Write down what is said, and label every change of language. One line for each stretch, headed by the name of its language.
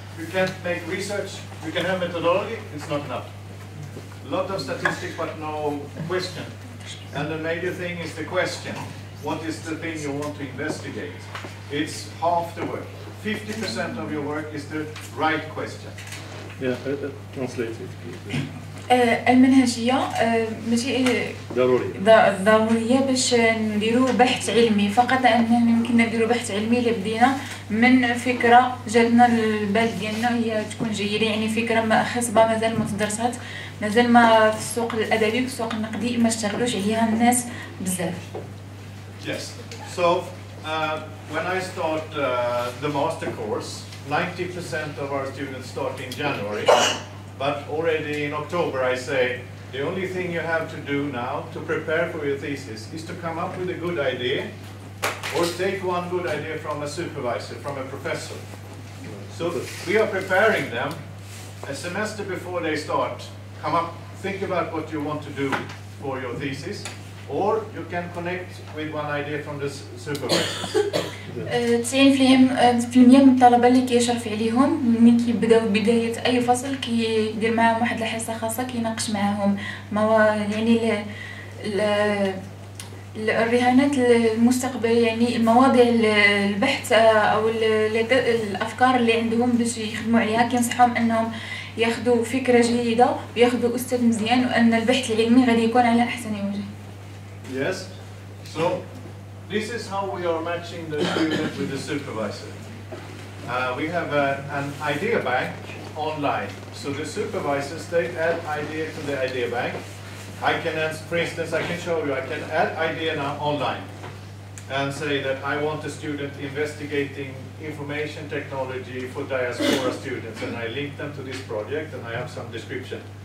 English: You can't make research. You can have methodology, it's not enough. A lot of statistics, but no question. And the major thing is the question. What is the thing you want to investigate? It's half the work. 50% of your work is the right question. Yeah, translate it.
Arabic: المنهجية ماشي ضرورية باش نديروا بحث علمي، فقط أننا يمكن نديروا بحث علمي اللي بدينا من فكرة جاتنا للبال ديالنا هي تكون جيدة، يعني فكرة ما خصبة مازال ما تدرسات، مازال ما في السوق الأدبي في السوق النقدي ما اشتغلوش عليها الناس بزاف.
English: Yes. So when I start the master course, 90% of our students start in January. But already in October I say, the only thing you have to do now to prepare for your thesis is to come up with a good idea or take one good idea from a supervisor, from a professor. So we are preparing them a semester before they start. Come up, think about what you want to do for your thesis, or you can connect with one idea from the supervisors.
Arabic: 90% من الطلبة اللي كيشرف عليهم ملي كيبداو بداية أي فصل كيدير معاهم واحد الحصة خاصة كيناقش معاهم يعني الرهانات المستقبلية، يعني مواضيع البحث أو الأفكار اللي عندهم باش يخدموا عليها، كينصحهم أنهم ياخذوا فكرة جيدة وياخذوا أستاذ مزيان، وأن البحث العلمي غادي يكون على أحسن وجه.
English: Yes. So this is how we are matching the student with the supervisor. We have an idea bank online. So the supervisors, they add idea to the idea bank. I can, for instance, I can show you, I can add idea now online and say that I want a student investigating information technology for diaspora students, and I link them to this project and I have some description.